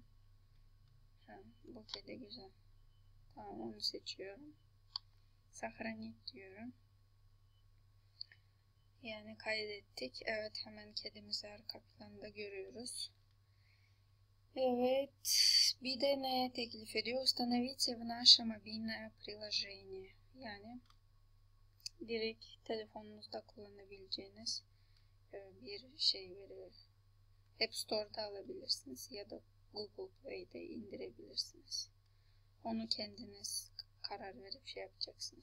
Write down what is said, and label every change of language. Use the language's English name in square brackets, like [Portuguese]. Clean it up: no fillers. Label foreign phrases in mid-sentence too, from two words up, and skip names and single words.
[Turkish] Bu kedi güzel. Tamam onu seçiyorum. Сохранить diyorum. Yani kaydettik. Evet hemen kedimizi arka planda görüyoruz. Evet. Bir de ne teklif ediyor? [Russian] Установите в наше мобильное приложение. [Turkish] Yani direkt telefonunuzda kullanabileceğiniz bir şey veriyor. App Store'da alabilirsiniz ya da Google Play'de indirebilirsiniz. Onu kendiniz karar verip yapacaksınız.